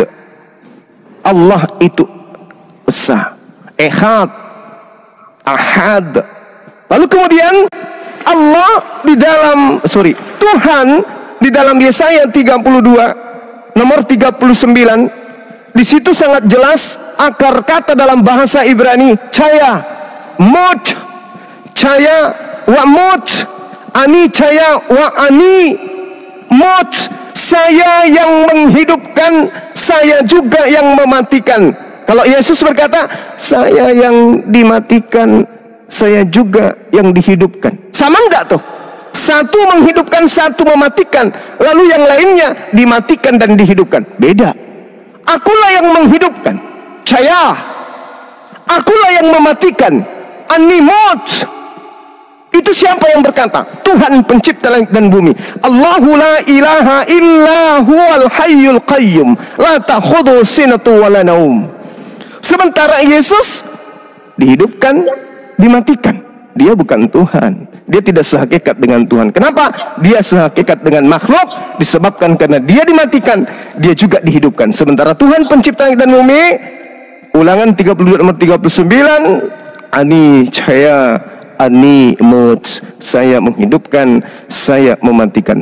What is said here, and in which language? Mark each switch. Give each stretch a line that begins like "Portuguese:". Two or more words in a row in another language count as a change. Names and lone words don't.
Indonesian: Allah itu esa, Ehad, Ahad. Lalu kemudian Allah Tuhan di dalam Yesaya 32 nomor 39, di situ sangat jelas akar kata dalam bahasa Ibrani
Hebrew: חיה, מות, חיה ומות, אני חיה ואני מות.
Indonesian: Saya yang menghidupkan, saya juga yang mematikan. Kalau Yesus berkata, saya yang dimatikan, saya juga yang dihidupkan. Sama enggak tuh? Satu menghidupkan, satu mematikan, lalu yang lainnya dimatikan dan dihidupkan. Beda. Akulah yang menghidupkan, Chaya. Akulah yang mematikan, Animot. Itu siapa yang berkata? Tuhan pencipta langit dan bumi.
Arabic: الله لا إله إلا هو الحي القيوم لا تأخذه سنة ولا نوم.
Indonesian: Sementara Yesus dihidupkan, dimatikan. Dia bukan Tuhan. Dia tidak sehakikat dengan Tuhan. Kenapa? Dia sehakikat dengan makhluk disebabkan karena dia dimatikan, dia juga dihidupkan. Sementara Tuhan pencipta langit dan bumi, Ulangan 32 nomor 39,
Hebrew: אני חיה, אני מות,
Indonesian: saya menghidupkan, saya mematikan.